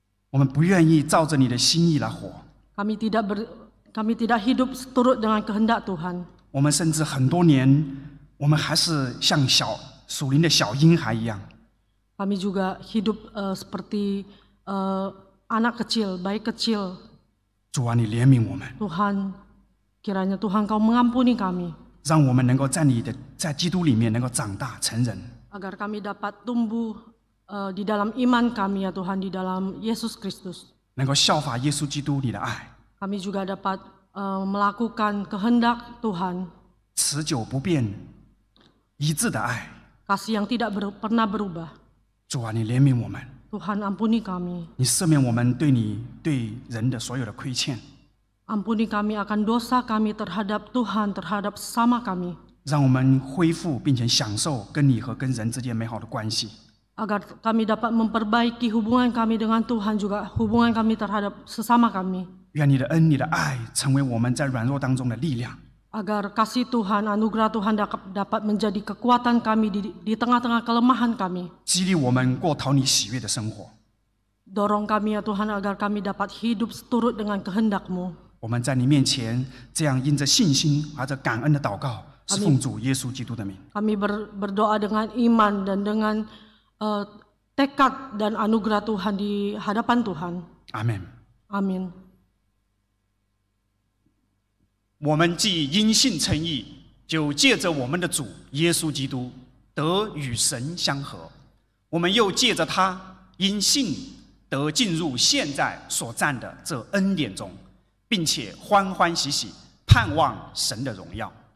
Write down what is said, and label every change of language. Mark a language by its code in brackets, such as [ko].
[zh] 我们不愿意照着你的心意来活。 [id] kami tidak hidup seturut dengan kehendak Tuhan. [zh] 我们甚至很多年，我们还是像属灵的小婴孩一样。 [id] Kami juga hidup seperti anak kecil, bayi kecil. [zh] 主啊，你怜悯我们， [id] Tuhan, kiranya Tuhan Kau mengampuni kami, [zh] 让我们能够在基督里面能够长大成人， [id] agar kami dapat tumbuh di dalam iman kami ya Tuhan, di dalam Yesus Kristus. [zh] 能够效法耶稣基督你的爱， [id] Kami juga dapat melakukan kehendak Tuhan, [zh] 持久不变、一致的爱。 [id] kasih yang tidak pernah berubah. [zh] 主啊，你怜悯我们， [id] Tuhan ampuni kami, [zh] 你赦免我们对人的所有的亏欠， [id] ampuni kami akan dosa kami terhadap Tuhan, terhadap sesama kami, [zh] 让我们恢复并且享受跟你和跟人之间美好的关系。 [id] agar kami dapat memperbaiki hubungan kami dengan Tuhan, juga hubungan kami terhadap sesama kami. [zh] 愿你的恩、你的爱成为我们在软弱当中的力量， [id] Agar kasih Tuhan, anugerah Tuhan dapat menjadi kekuatan kami di tengah-tengah kelemahan kami. [zh] 激励我们过讨你喜悦的生活。 [id] Dorong kami ya Tuhan agar kami dapat hidup seturut dengan kehendak-Mu. [zh] 我们在你面前这样因着信心怀着感恩的祷告，是奉主耶稣基督的名。 [id] Kami berdoa dengan iman dan dengan tekad dan anugerah Tuhan di hadapan Tuhan. [zh] 阿门。 [id] Amin. [zh] 我们既因信称义，就借着我们的主耶稣基督得与神相合。我们又借着他因信得进入现在所占的这恩典中，并且欢欢喜喜盼望神的荣耀。